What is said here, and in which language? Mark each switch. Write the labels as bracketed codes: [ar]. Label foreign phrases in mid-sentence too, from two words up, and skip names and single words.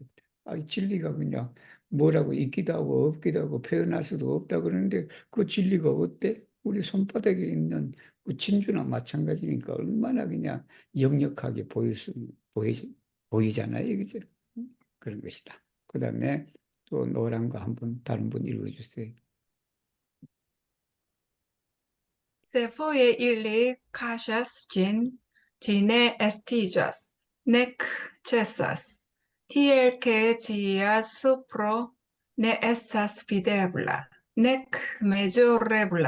[ko] 진리가 그냥 뭐라고 있기도 하고 없기도 하고 표현할 수도 없다 그러는데 그 진리가 어때? 우리 손바닥에 있는 그 진주나 마찬가지니까 얼마나 그냥 역력하게 보이잖아요. 그죠? 그런 것이다. 그 다음에 또 노란 거 한번 다른 분 읽어주세요. [eo] Sefoje ili kaŝas ĝin, ĝi ne estiĝas, nek ĉesas, tiel ke ĝia supro ne estas videbla, nek mezurebla.